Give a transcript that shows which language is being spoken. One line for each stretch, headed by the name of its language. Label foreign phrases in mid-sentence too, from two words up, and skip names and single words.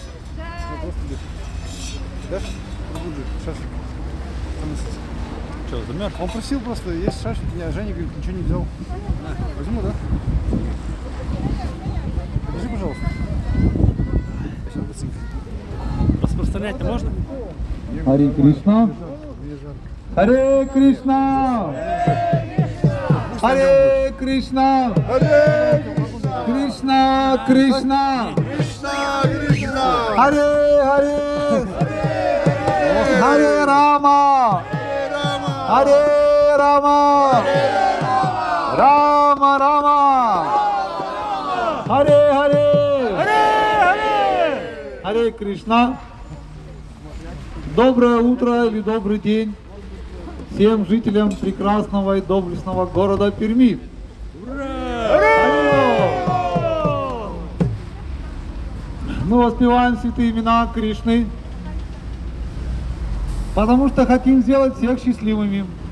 Russian: Что, Мертв. Он просил просто, есть шашки, а Женя говорит, ничего не взял. Возьму, да? Подержи, пожалуйста. Сейчас быстренько. Распространять-то можно?
Sanskrit: हरे कृष्ण। हरे कृष्ण. हरे कृष्ण। कृष्ण, कृष्ण. हरे, हरे। हरे राम. हरे राम। राम, राम. हरे, हरे। हरे कृष्ण.
Russian: Доброе утро или добрый день всем жителям прекрасного и доблестного города Перми. Ура! Мы воспеваем святые имена Кришны, потому что хотим сделать всех счастливыми.